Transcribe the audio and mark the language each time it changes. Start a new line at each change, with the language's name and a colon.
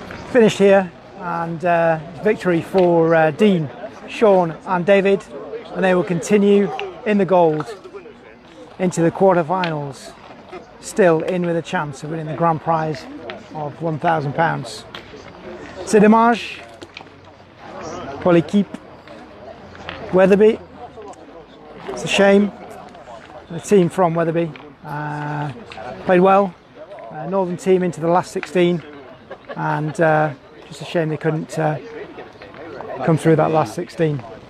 English: Finished here, and victory for Dean, Sean and David, and they will continue in the gold into the quarterfinals, still in with a chance of winning the grand prize of £1,000.
French: C'est dommage pour l'équipe Wetherby.
English: It's a shame. The team from Wetherby played well. Northern team into the last 16, and just a shame they couldn't come through that last 16.